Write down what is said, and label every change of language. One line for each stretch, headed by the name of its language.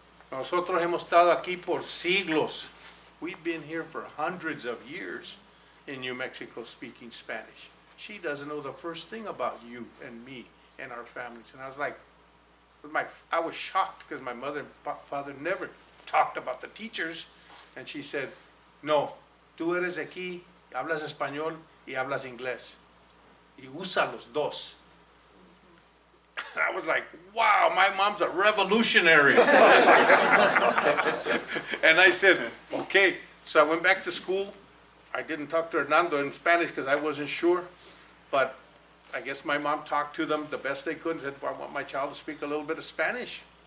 Spanish: Nosotros hemos estado aquí por siglos.
English: We've been here for hundreds of years in New Mexico speaking Spanish. She doesn't know the first thing about you and me and our families. And I was like, I was shocked because my mother and father never talked about the teachers. And she said,
Spanish: no, tú eres aquí, hablas español y hablas inglés. Y usa los dos.
English: I was like, wow, my mom's a revolutionary. And I said, okay. So I went back to school. I didn't talk to Hernando in Spanish because I wasn't sure. But I guess my mom talked to them the best they could and said, well, I want my child to speak a little bit of Spanish.